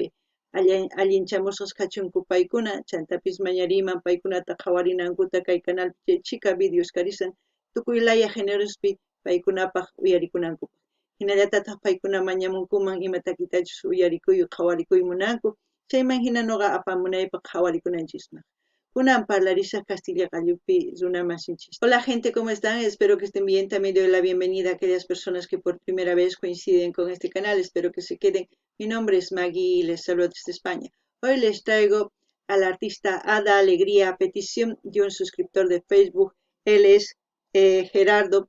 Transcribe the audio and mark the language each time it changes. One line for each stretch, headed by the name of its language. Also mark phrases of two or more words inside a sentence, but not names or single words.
Quechua: Allinchamusqas kachunku paykuna chantapis mañariman paykunata qhawarinankuta kay canal chika videos karisan tukuy laya generospi paykunapaq uyarikunanku. Hinallatataq paykuna mañamunkuman ima takitachus uyarikuy qhawarikuy munanku chayman hina noqa apamunaypaq qhawarikunanchikman. Kunan parlarisaq Castilla Qallupi runa masinchis.
Spanish: Hola gente, ¿cómo están? Espero que estén bien. También doy la bienvenida a aquellas personas que por primera vez coinciden con este canal. Espero que se queden. Mi nombre es Maggie y les saludo desde España. Hoy les traigo al artista Ada Alegría a petición de un suscriptor de Facebook. Él es Gerardo.